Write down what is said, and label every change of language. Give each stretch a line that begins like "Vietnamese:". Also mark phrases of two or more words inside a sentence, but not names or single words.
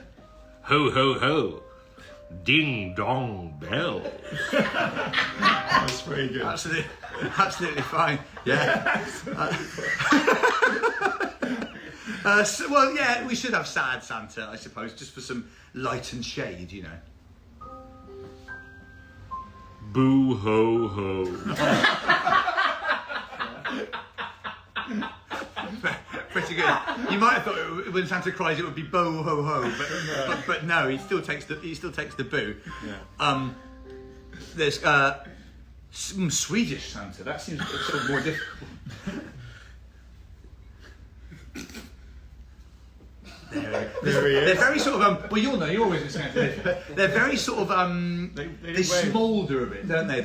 English: Ho, ho, ho. Ding dong bell. That's pretty good. Absolutely fine. Yeah. Well, yeah, we should have sad Santa, I suppose, just for some light and shade, you know. Boo ho ho. Pretty good. You might have thought when Santa cries it would be bo ho ho, but no, he still takes the boo. Yeah. There's some Swedish Santa. That seems sort of more difficult. There he is. They're very sort of well, you'll know. You're always listening to this. They're very sort of they smoulder a bit, don't they?